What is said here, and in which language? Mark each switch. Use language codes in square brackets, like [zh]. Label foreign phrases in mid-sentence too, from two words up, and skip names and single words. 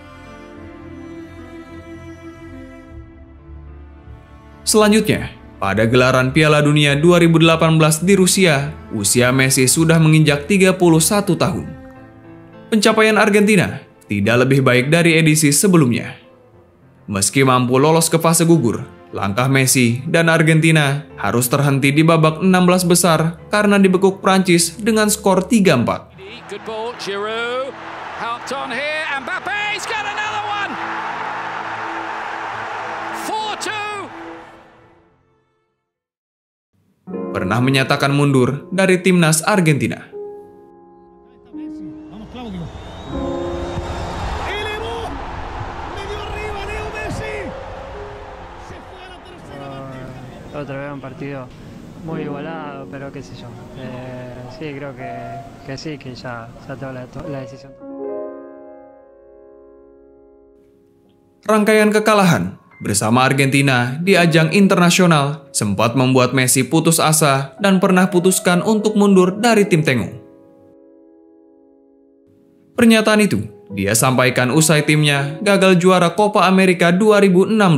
[id] Selanjutnya, pada gelaran Piala Dunia 2018 di Rusia, usia Messi sudah menginjak 31 tahun. Pencapaian Argentina tidak lebih baik dari edisi sebelumnya. Meski mampu lolos ke fase gugur, langkah Messi dan Argentina harus terhenti di babak 16 besar karena dibekuk Prancis dengan skor 3-4. [en] Good ball, Giroud. Helped on here, Mbappe's got another one. 4-2. [id] Pernah menyatakan mundur dari timnas Argentina. [es] Vamos Claudio. Elevó. Medio arriba Leo Messi. otra vez un partido muy igualado, pero qué sé yo. Sí, creo que sí, que ya tengo la decisión. [id] Rangkaian kekalahan bersama Argentina di ajang internasional sempat membuat Messi putus asa dan pernah putuskan untuk mundur dari tim Tengo. Pernyataan itu dia sampaikan usai timnya gagal juara Copa America 2016.